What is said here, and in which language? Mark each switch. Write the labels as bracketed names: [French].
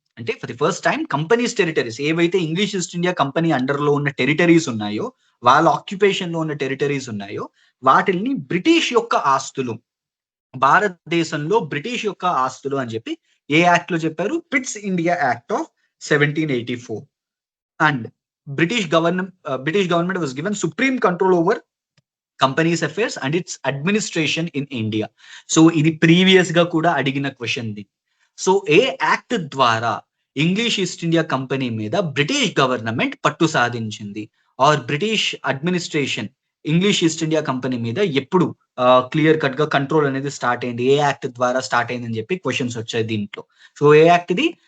[Telugu] అంటే for the first time companies territories ఏవైతే English east India company under లో ఉన్న టెరిటరీస్ ఉన్నాయో, వాళ్ళ ఆక్యుపేషన్ లో ఉన్న టెరిటరీస్ ఉన్నాయో వాటిల్ని బ్రిటిష్ యొక్క ఆస్తులు, భారతదేశంలో బ్రిటిష్ యొక్క ఆస్తులు అని చెప్పి ఏ యాక్ట్ లో చెప్పారు, pits India act of 1784. [English] And British government was given supreme control over company's affairs and its administration in India. [Telugu] So ఇది ప్రీవియస్ గా కూడా అడిగిన question the. So ఏ act ద్వారా ఇంగ్లీష్ ఈస్ట్ ఇండియా కంపెనీ మీద British government పట్టు సాధించింది, are British administration English east India company మీద ఎప్పుడు క్లియర్ కట్ గా కంట్రోల్ అనేది స్టార్ట్ అయింది, ఏ యాక్ట్ ద్వారా స్టార్ట్ అయింది అని చెప్పి క్వశ్చన్స్ వచ్చాయి దీంట్లో. సో ఏ యాక్ట్ ఇది?